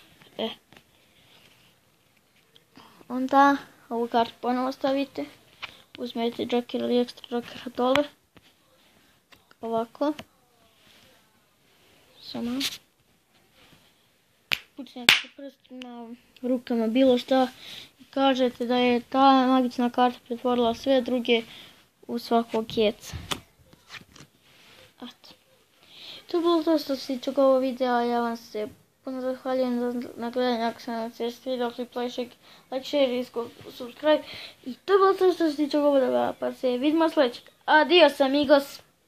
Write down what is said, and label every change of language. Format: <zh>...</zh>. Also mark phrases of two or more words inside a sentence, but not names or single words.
<bs>Onda ovu kartu ponovo stavite, uzmete joker ili ekstra jokera dole, ovako, samo pucnete prstima, rukama, bilo šta i kažete da je ta magična karta pretvorila sve druge u svakog keca. To je bilo to što se tiče ovog videa, ja vam se puno zahvaljujem na gledanju, ako sam vam se svidio,</bs> <en>like, share i subscribe.</en> <bs>I to je bilo to što se tiče ovog videa, pa se vidimo sljedećeg.</bs> <es>Adios amigos!</es>